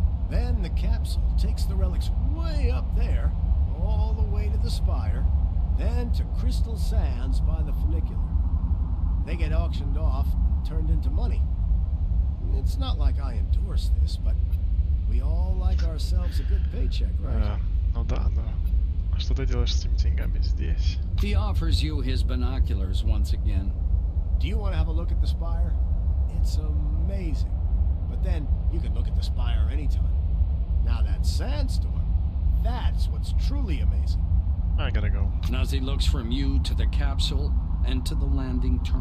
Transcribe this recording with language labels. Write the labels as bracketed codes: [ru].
[en] Then the capsule takes the relics way up there, all the way to the spire, then to Crystal Sands by the funicular. They get auctioned off, turned into money. It's not like I endorse this, but we all like ourselves a good paycheck, right? [ru] Ну да, но что ты делаешь с этими деньгами здесь? [en] He offers you his binoculars once again. Do you want to have a look at the spire? It's amazing. But then, you can look at the spire anytime. Now that sandstorm, that's what's truly amazing. I gotta go. Nuzzi looks from you to the capsule and to the landing turn.